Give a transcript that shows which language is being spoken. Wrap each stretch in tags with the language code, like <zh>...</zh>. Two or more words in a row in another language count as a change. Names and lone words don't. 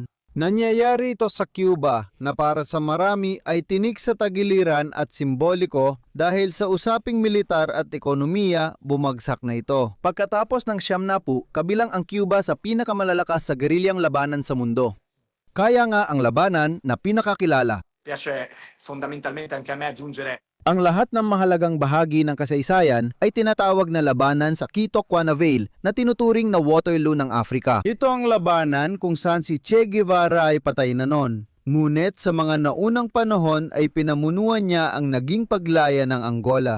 <tl>Nangyayari ito sa Cuba na para sa marami ay tinik sa tagiliran at simboliko dahil sa usaping militar at ekonomiya, bumagsak na ito. Pagkatapos ng Siyam-na-pu, kabilang ang Cuba sa pinakamalalakas sa gerilyang labanan sa mundo. Kaya nga ang labanan na pinakakilala.</tl> <it>Piace fondamentalmente anche a me aggiungere</it> <tl>Ang lahat ng mahalagang bahagi ng kasaysayan ay tinatawag na labanan sa Quito Quana Vale na tinuturing na Waterloo ng Afrika. Ito ang labanan kung saan si Che Guevara ay patay na noon. Ngunit sa mga naunang panahon ay pinamunuan niya ang naging paglaya ng Angola.</tl>